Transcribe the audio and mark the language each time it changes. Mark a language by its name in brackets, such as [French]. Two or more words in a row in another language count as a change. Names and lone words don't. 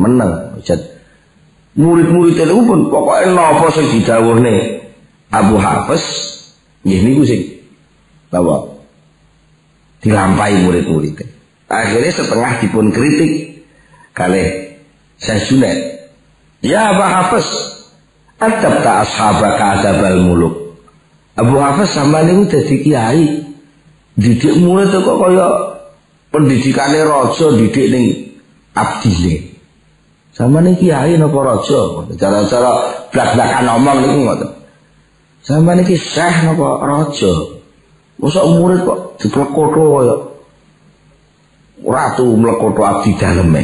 [Javanese] Murid-murid niku pun pokoke napa sing didhawuhne Abu Hafiz nggih niku sing napa dilampahi murid-murid. Akhirnya setengah dipun kritik kalih Syekh Junaid. [Arabic] يا أبا حفص أدبت أصحابك أدب الملوك. [Javanese] Abu Hafiz sampeyan niku dadi kiai, didik murid kok kaya pendidikane raja didik ning abdine. Sampeyan iki kiai napa raja? Cara-cara blak-blakan ngomong niku ngoten. Sampeyan iki syekh napa raja? Mosok murid kok diplekoto kaya ratu mlekoto abdi daleme.